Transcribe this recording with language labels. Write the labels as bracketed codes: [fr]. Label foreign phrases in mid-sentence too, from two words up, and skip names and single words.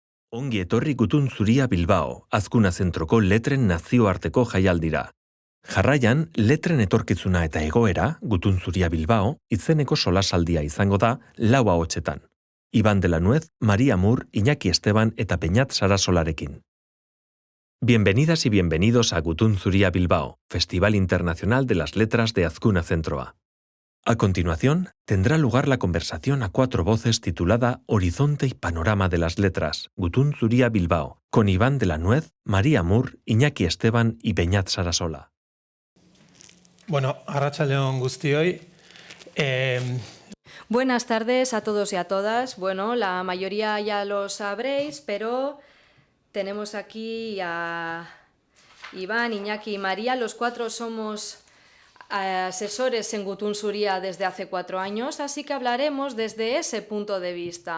[eu] Ongi etorri Gutun Zuria Bilbao, Azkuna Zentroko letren nazioarteko jaialdira. Jarraian, letren etorkizuna eta egoera, Gutun Zuria Bilbao, izeneko solasaldia izango da 4 ahotsetan. Iban de la Nuez, María Mur, Iñaki Esteban eta Peñat Sarasolarekin. [es] Bienvenidas y bienvenidos a Gutun Zuria Bilbao, Festival Internacional de las Letras de Azkuna Zentroa. A continuación, tendrá lugar la conversación a 4 voces titulada Horizonte y Panorama de las Letras, Gutun Zuria Bilbao, con Iván de la Nuez, María Mur, Iñaki Esteban y Peñat Sarasola. [eu] Bueno, arratsaldeon guztioi. [es] Buenas tardes a todos y a todas. Bueno, la mayoría ya lo sabréis, pero tenemos aquí a Iván, Iñaki y María. Los 4 somos asesores en Gutun Zuria desde hace 4 años, así que hablaremos desde ese punto de vista.